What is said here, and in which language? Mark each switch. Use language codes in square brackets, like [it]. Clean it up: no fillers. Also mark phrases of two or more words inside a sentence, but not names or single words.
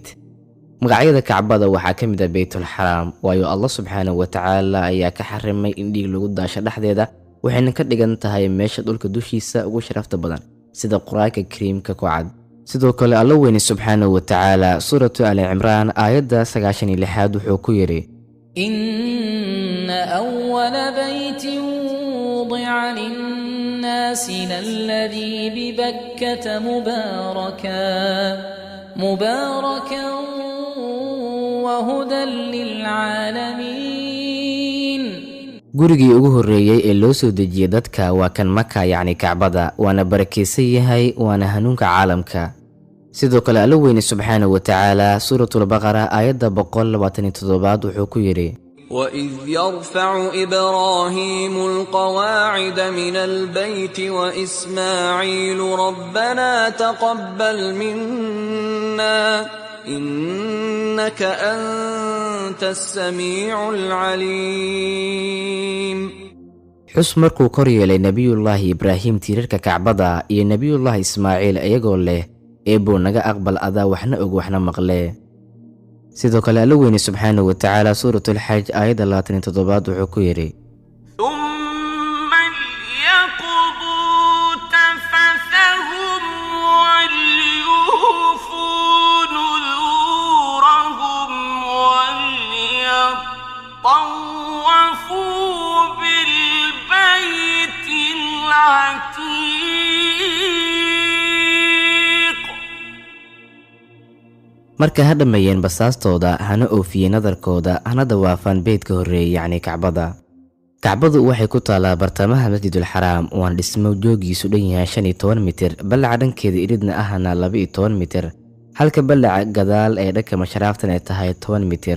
[so] magacyada kacbada waxaa ka mid ah beytul xaraam waayo allah [ar] سبحانه وتعالى [so] ayaa ka xarimay in dhiig lagu daasho dhexdeeda, waxayna ka dhigan tahay meesha dhulka dushiisa ugu sharafta badan sida qur-aanka kariimka ku cad. sidoo kale alla weyne [ar] سبحانه وتعالى [so] suuratu ali cimraan aayadda 96 wuxuu ku yidhi [ar] إن أول بيت وضع للناس للذي ببكة مباركا وهدى للعالمين. [so] gurigii ugu horreeyay ee loo soo dejiyay dadka waa kan maka yacni kacbada, waana barakaysan yahay waana hanuunka caalamka. sidoo kale alla weyne [ar] سبحانه وتعالى [so] suuratul baqara aayadda 127 wuxuu ku yidhi [ar] وإذ يرفع إبراهيم القواعد من البيت وإسماعيل ربنا تقبل منا إنك أنت السميع العليم. [so] xus markuu kor yeelay nebiyullaahi ibraahim tiirarka kacbada iyo nebiyullaahi ismaaciil iyagoo leh eebbow naga aqbal adaa waxna og waxna maqle. sidoo kale alla weyne [ar] سبحانه وتعالى [so] suuratul xaj aayadda 27 wuxuu ku yidhi [ar] ثم ليقضوا تفثهم وليوفوا نذورهم وليطوفوا بالبيت العتيق. [so] marka ha dhammeeyeen basaastooda hana oofiyeen nadarkooda hana dawaafaan beydka horreeyay yacni kacbada. kacbadu waxay ku taalaa bartamaha masjidul xaraam waan dhismo joogiisu dhan yahay 15 mitir, ballaca dhankeeda iridna ahna 12 mitir, halka ballaca gadaal ee dhanka masharaaftan ay tahay 10 mitir.